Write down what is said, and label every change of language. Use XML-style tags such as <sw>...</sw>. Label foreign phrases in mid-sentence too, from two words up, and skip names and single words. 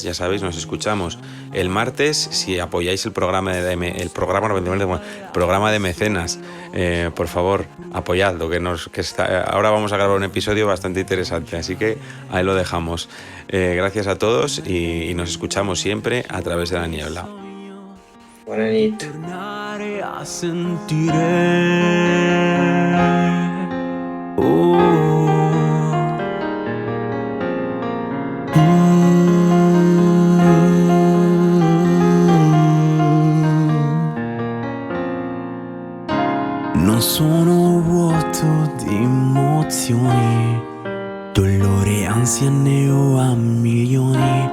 <es>Ya sabéis, nos escuchamos el martes. Si apoyáis el programa de Mecenas, por favor, apoyadlo, ahora vamos a grabar un episodio bastante interesante, así que ahí lo dejamos. Gracias a todos y nos escuchamos siempre a través de la niebla.</es> <ca>Buena nit.</ca> <it>Tornare a sentire. Non sono vuoto di emozioni, dolore, ansia ne ho a milioni.</it>